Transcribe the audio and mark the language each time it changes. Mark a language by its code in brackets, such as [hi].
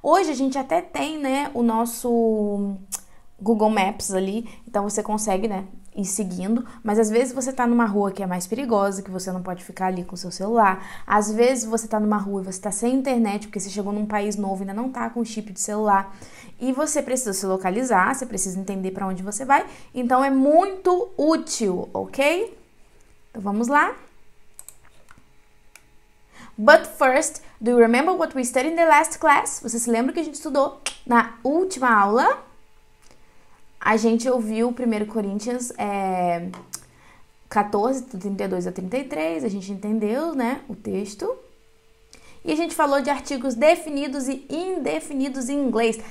[pt] Hoje a gente até tem, né, o nosso Google Maps ali, então você consegue, né, ir seguindo, mas às vezes você tá numa rua que é mais perigosa, que você não pode ficar ali com o seu celular, às vezes você tá numa rua e você tá sem internet, porque você chegou num país novo e ainda não tá com chip de celular, e você precisa se localizar, você precisa entender para onde você vai, então é muito útil, ok? Então vamos lá. [en] But first, do you remember what we studied in the last class? [pt] Você se lembra que a gente estudou na última aula? A gente ouviu 1 Coríntios 14, 32 a 33, a gente entendeu, né, o texto. E a gente falou de artigos definidos e indefinidos em inglês.